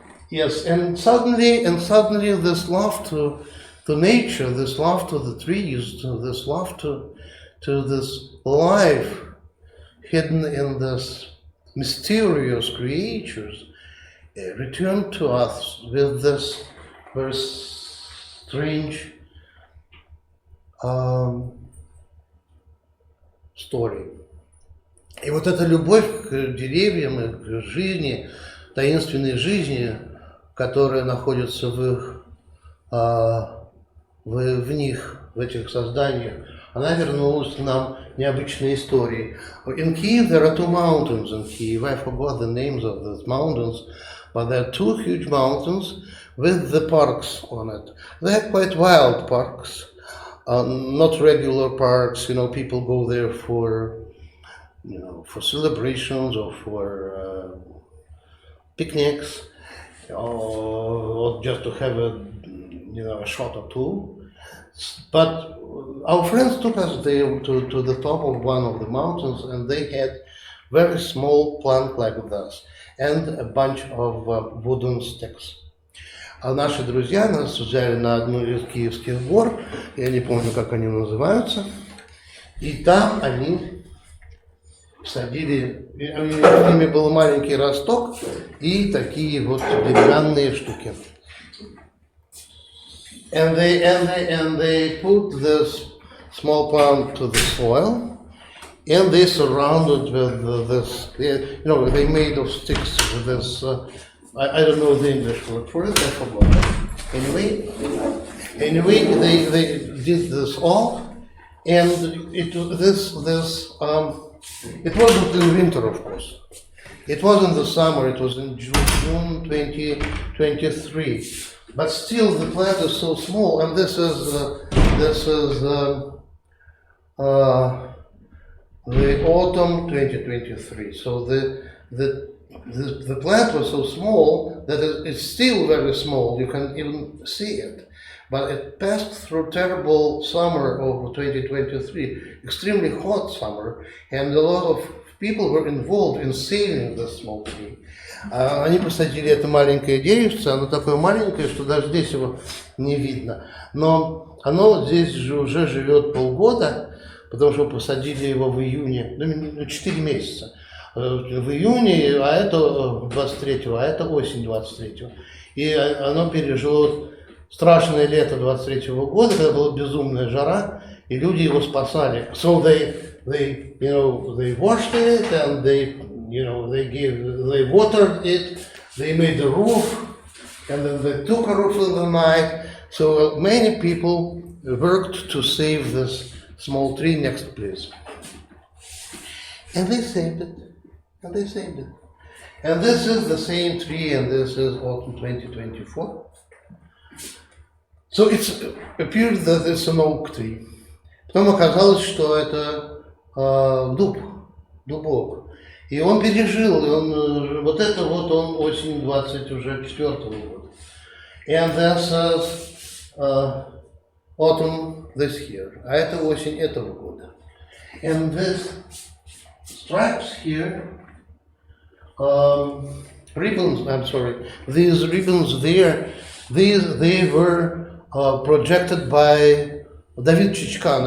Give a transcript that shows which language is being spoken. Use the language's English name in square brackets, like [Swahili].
[English] Yes, and suddenly this love to nature, this love to the trees, this love to this life hidden in this mysterious creatures returned to us with this very strange story. [Russian] И вот эта любовь к деревьям и к жизни, таинственной жизни, которая находится в них, в этих созданиях, она вернулась к нам необычной историей. [English] In Kyiv there are two mountains in Kyiv. I forgot the names of those mountains, but there are two huge mountains with the parks on it. They're quite wild parks, not regular parks. You know, people go there for celebrations or for picnics, or just to have a shot or two. But our friends took us there to the top of one of the mountains, and they had very small plant like this and a bunch of wooden sticks. [Russian] А наши друзья нас взяли на одну из киевских гор, я не помню, как они называются, и там они садили, с ними был маленький росток и такие вот деревянные штуки. [English] And they put this small plant to the soil, and they surrounded with this. They made of sticks with this. I don't know the English word for it. I forgot. Anyway, they did this all, and it wasn't in winter, of course. It was in the summer. It was in June 2023. But still, the plant is so small, and this is the autumn 2023. So the plant was so small that it's still very small. You can even see it. But it passed through terrible summer of 2023, extremely hot summer, and a lot of people were involved in saving this small tree. [Russian] Они посадили это маленькое деревце, оно такое маленькое, что даже здесь его не видно. Но оно здесь же уже живет полгода, потому что посадили его в июне, 4 месяца. В июне, а это 23-го, а это осень 23-го. И оно пережило страшное лето 23-го года, когда была безумная жара, и люди его спасали. [English] So they washed it, and they watered it, they made a roof, and then they took a roof in the night. So many people worked to save this small tree. Next, please. And they saved it. And this is the same tree, and this is autumn 2024. So it appeared that it's an oak tree. [Russian] Потом оказалось, что это дубок. И он пережил, он осень 24-го года. [English] And this is autumn this year. [Russian] А это осень этого года. [English] And these stripes here, ribbons, I'm sorry, these ribbons there, they were projected by David Chichkan.